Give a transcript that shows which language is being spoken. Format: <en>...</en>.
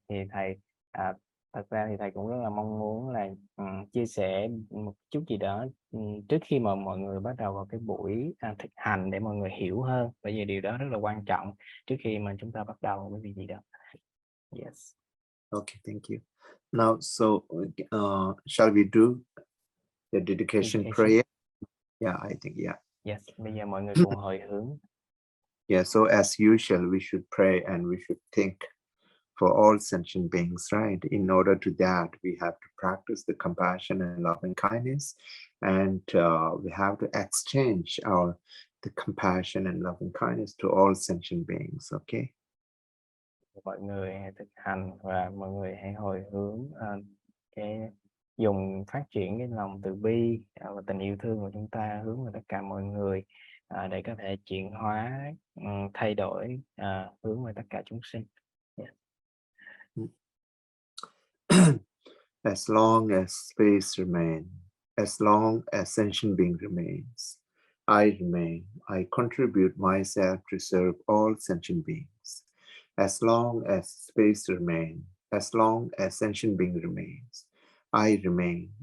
<vi>Thì thầy thật ra thì thầy cũng rất là mong muốn là chia sẻ một chút gì đó trước khi mà mọi người bắt đầu vào cái buổi thực hành, để mọi người hiểu hơn, bởi vì điều đó rất là quan trọng trước khi mà chúng ta bắt đầu với việc gì đó.</vi> <en>Yes. Okay, thank you. Now, so shall we do the dedication prayer? Yeah, I think, yeah.</en> <vi>Yes, bây giờ mọi người cùng hồi hướng.</vi> <en>Yeah, so as usual, we should pray and we should think for all sentient beings, right? In order to that, we have to practice the compassion and loving kindness, and we have to exchange the compassion and loving kindness to all sentient beings, okay?</en> <vi>Mọi người hãy thực hành và mọi người hãy hồi hướng cái dùng phát triển cái lòng từ bi và tình yêu thương của chúng ta hướng về tất cả mọi người để có thể chuyển hóa, thay đổi, hướng về tất cả chúng sinh.</vi> <en>Yeah. As long as space remains, as long as sentient being remains, I remain. I contribute myself to serve all sentient beings. As long as space remains, as long as sentient being remains, I remain.</en>